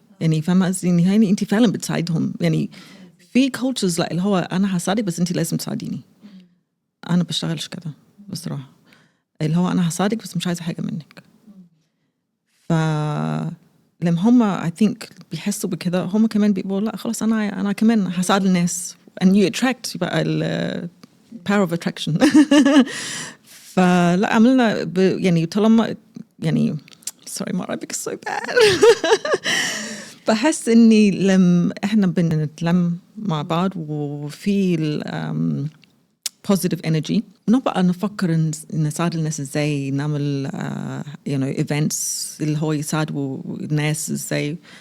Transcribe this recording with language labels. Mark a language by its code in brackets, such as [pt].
[ar] يعني فاهمة قصدي، يعني انتي فعلا بتساعدهم. يعني في cultures لا، اللي هو انا هساعدك بس انتي لازم تساعديني. انا بشتغلش كده بصراحة، اللي هو انا هساعدك بس مش عايزة حاجة منك. لما هم [en] I think [ar] بيحسوا بكده، هم كمان بيقولوا لا خلاص انا كمان هساعد الناس [en] and you attract بقى power of attraction. [ar] فلا عملنا يعني طالما يعني [en] sorry my Arabic is so bad. [ar] بحس إني لما إحنا بنتلم مع بعض وفي [en] positive energy [ar] نبقى نفكر نساعد الناس إزاي نعمل events اللي هو يساعدوا الناس إزاي.